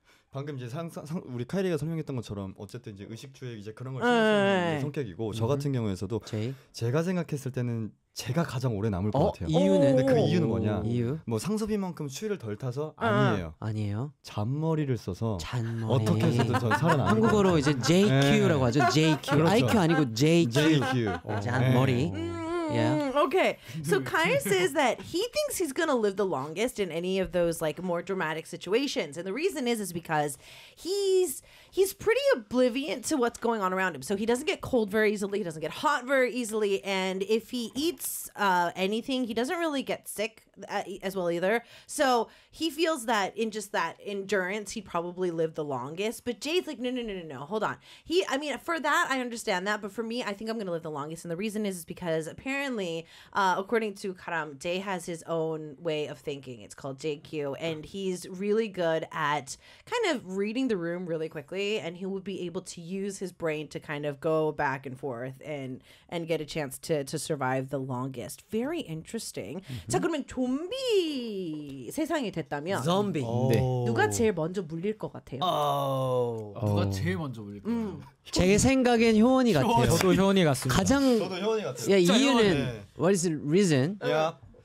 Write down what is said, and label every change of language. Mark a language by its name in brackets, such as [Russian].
[Korean] 방금 이제 우리 카이리가 설명했던 것처럼 어쨌든 이제 의식주의 이제 그런 걸 신경 쓰는 성격이고 저 같은 경우에서도 제가 생각했을 때는 제가 가장 오래 남을 것 같아요. 이유는 근데 그 이유는 뭐냐? 이유? 뭐 상서비만큼 추위를 덜 타서 아니에요. 아니에요. 잔머리를 써서 잔머리. 어떻게 해서든 저는 살아남을 것 같아요. 한국어로 이제 JQ라고 하죠. JQ. 그렇죠. IQ 아니고 JQ. JQ. 잔머리. [English] Yeah. Okay, so Kyle says that he thinks he's going to live the longest in any of those like more dramatic situations. And the reason is because he's pretty oblivious to what's going on around him. So he doesn't get cold very easily. He doesn't get hot very easily. And if he eats anything, he doesn't really get sick as well either. So he feels that in just that endurance, he'd probably live the longest. But Jay's like, no, hold on. I mean, for that, I understand that. But for me, I think I'm going to live the longest. And the reason is because apparently, according to Karam, Jay has his own way of thinking. It's called JQ. And he's really good at kind of reading the room really quickly. And he would be able to use his brain to kind of go back and forth and get a chance to survive the longest. Very interesting. Mm-hmm. [Korean] 자, 그러면 좀비 세상이 됐다면 좀비 네. 누가 제일 먼저 물릴 것 같아요? 누가 제일 먼저 물릴 것 같아요? 제 생각엔 효원이 같아요. 저도 효원이 같습니다. 가장 저도 효원이 같아요. 야, 이유는 [English] What is the reason? Yeah.